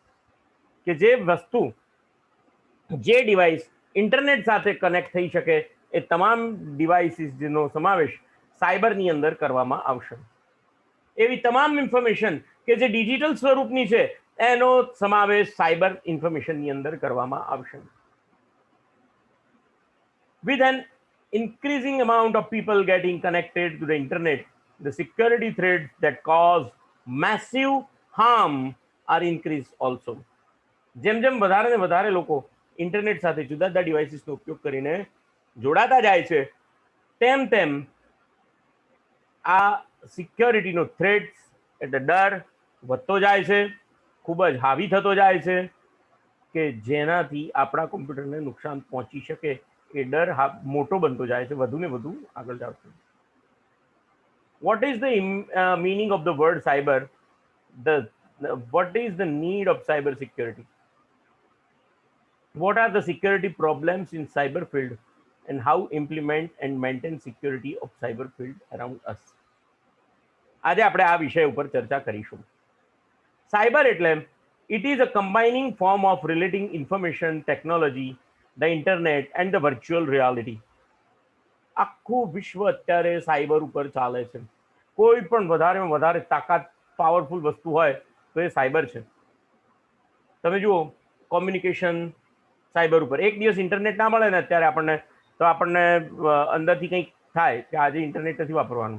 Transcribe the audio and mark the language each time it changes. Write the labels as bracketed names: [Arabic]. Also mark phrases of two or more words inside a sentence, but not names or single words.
[Gujarati] કે જે વસ્તુ, જે ડિવાઇસ ઇન્ટરનેટ સાથે કનેક્ટ થઈ શકે એ તમામ ડિવાઇસીસનો સમાવેશ સાયબરની અંદર કરવામાં આવશે. એવી તમામ ઇન્ફોર્મેશન કે જે ડિજિટલ સ્વરૂપની છે એનો સમાવેશ સાયબર ઇન્ફોર્મેશનની અંદર કરવામાં આવશે. [English] With an increasing amount of people getting connected to the internet, the security threats that cause massive harm are increased also. [Gujarati] જેમ જેમ વધારે ને વધારે લોકો ઇન્ટરનેટ સાથે જુદા જુદા ડિવાઇસીસનો ઉપયોગ કરીને જોડાતા જાય છે તેમ તેમ આ સિક્યોરિટીનો થ્રેટ્સ એટલે ડર વધતો જાય છે, ખૂબ જ હાવી થતો જાય છે કે જેનાથી આપણા કોમ્પ્યુટરને નુકસાન પહોંચી શકે એ ડર મોટો બનતો જાય છે, વધુ ને વધુ આગળ જાવ છે. [English] What is the meaning of the word cyber? What is the need of cyber security? What are the security problems in cyber field and how implement and maintain security of cyber field around us? [Gujarati] આજે આપણે આ વિષય ઉપર ચર્ચા કરીશું. સાયબર એટલે [English] it is a combining form of relating information technology, the internet and the virtual reality. [Gujarati] આખું વિશ્વ અત્યારે સાયબર ઉપર ચાલે છે. કોઈ પણ વધારેમાં વધારે તાકાત પાવરફુલ વસ્તુ હોય તો એ સાયબર છે. તમે જુઓ, કોમ્યુનિકેશન સાયબર ઉપર. એક દિવસ ઇન્ટરનેટ ના મળે ને અત્યારે આપણને અંદરથી કંઈક થાય કે આજે ઇન્ટરનેટ નથી વાપરવાનું.